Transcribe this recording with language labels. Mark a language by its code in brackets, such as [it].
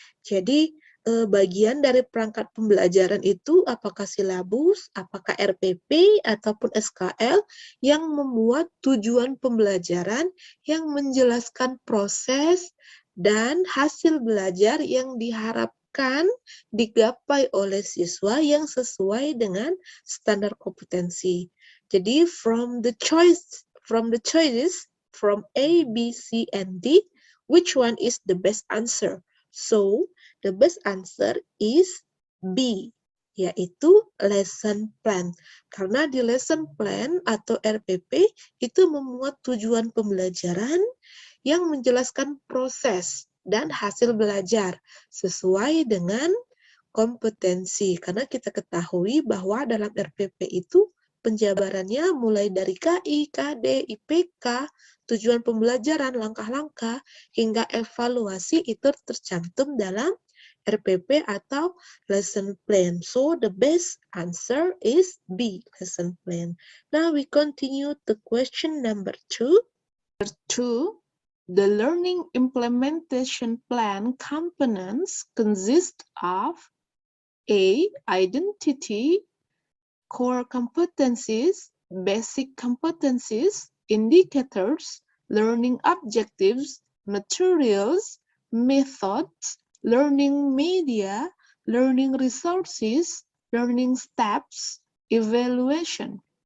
[id] Jadi bagian dari perangkat pembelajaran itu apakah silabus, apakah RPP, ataupun SKL yang membuat tujuan pembelajaran yang menjelaskan proses dan hasil belajar yang diharapkan digapai oleh siswa yang sesuai dengan standar kompetensi. Jadi [en] from the choices from A, B, C, and D, which one is the best answer? So, the best answer is B, [id] yaitu [en] lesson plan. [id] Karena di lesson plan atau RPP itu memuat tujuan pembelajaran yang menjelaskan proses dan hasil belajar sesuai dengan kompetensi. Karena kita ketahui bahwa dalam RPP itu penjabarannya mulai dari KI, KD, IPK, tujuan pembelajaran, langkah-langkah, hingga evaluasi itu tercantum dalam RPP atau lesson plan. [en] So, the best answer is B, lesson plan. Now, we continue to question number 2. Number 2, the learning implementation plan components consist of A, identity, core competencies, basic competencies, indicators, learning objectives, materials, methods, learning media, learning resources, learning steps, evaluation.